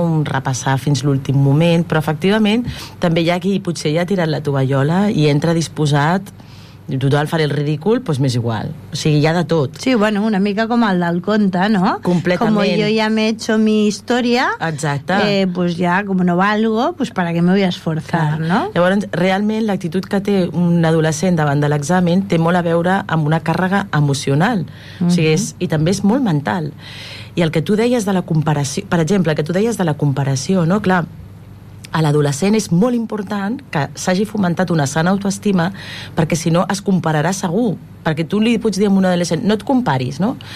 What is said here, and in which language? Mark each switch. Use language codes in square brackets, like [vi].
[ca] Un repassar fins l'últim moment, però efectivament també hi ha qui potser ja ha tirat la tovallola i entra disposat, total, faré el ridícul, doncs m'és igual. O sigui, hi ha de tot. Sí, bueno, una mica com el del conte, no? Completament. Com jo ja m'he [es] hecho mi [ca] història. Exacte. [es] Pues ja, com no valgo, pues para que me voy a esforzar, [ca] clar, no? Llavors, realment, l'actitud que té un adolescent davant de l'examen té molt a veure amb una càrrega emocional. O sigui, és, i també és molt mental. I el que tu deies de la comparació, per exemple, el que tu deies de la comparació, no? Clar, a l'adolescent és molt important que s'hagi fomentat una sana autoestima, perquè si no es compararà segur, perquè tu li pots dir a un adolescent no et comparis, no?